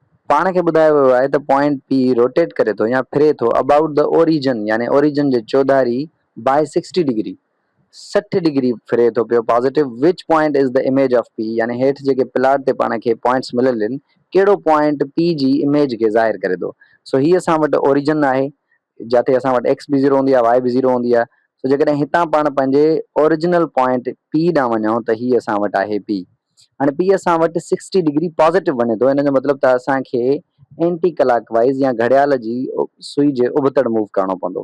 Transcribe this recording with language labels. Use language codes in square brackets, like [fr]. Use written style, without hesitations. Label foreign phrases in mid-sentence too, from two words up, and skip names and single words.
[sd] पाण खे ॿुधायो वियो आहे त पॉइंट पी रोटेट करे थो या फिरे थो [en] about the origin, [sd] यानी ओरिजिन जे चौधारी [en] by 60 degree, [sd] 60 डिग्री फिरे थो पियो पॉजिटिव। [en] which point is the image of P, [sd] यानी हेठि जेके प्लाट ते पाण खे पॉइंट्स मिलियल आहिनि, कहिड़ो पॉइंट पी जी इमेज खे ज़ाहिर करे थो। सो हीअ असां वटि ओरिजिन आहे, जिते असां वटि एक्स बि ज़ीरो हूंदी आहे, वाई बि ज़ीरो हूंदी आहे। सो जेकॾहिं हितां पाण पंहिंजे ओरिजिनल पॉइंट पी ॾांहुं वञूं त हीअ असां वटि आहे पी। हाणे पी असां वटि 60 डिग्री पॉज़िटिव वञे थो, हिन जो मतिलबु त असांखे [en] anti clock wise [sd] या घड़ियाल जी सुई जे उबतड़ मूव करणो पवंदो।